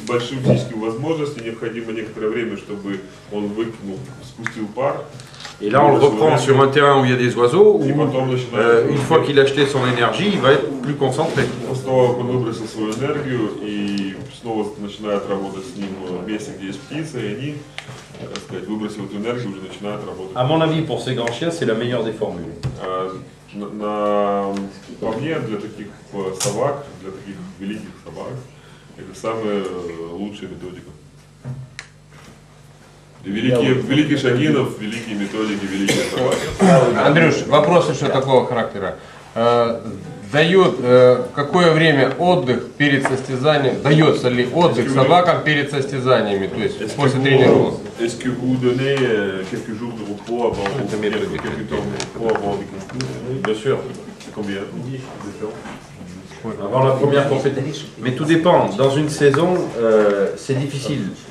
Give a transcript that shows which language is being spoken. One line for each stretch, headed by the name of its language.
Russian: большим физическим возможностям, необходимо некоторое время, чтобы он выкинул, спустил пар.
French: Et là, on le reprend sur un terrain où il y a des oiseaux, où une fois qu'il a acheté son énergie, il va être plus concentré.
Russian: После того, как он выбросил свою энергию и снова начинает работать с ним в месте, где есть птицы, и они, так сказать, выбросив эту энергию, уже начинают работать.
French: À mon avis, pour ces grands chiens, c'est la meilleure des formules.
Russian: По мне, для таких собак, для таких великих собак, это самая лучшая методика. Великий Шагинов, великие методики, великие собаки. Андрюш, вопрос еще такого характера. Дают какое время отдых перед состязанием? Дается ли отдых собакам перед состязаниями, то есть после тренировок?
French: Est-ce que vous donnez quelques jours de repos avant quelques temps de repos avant les concours? Bien sûr. C'est combien? Avant la première compétition. Mais tout dépend. Dans une saison, c'est difficile.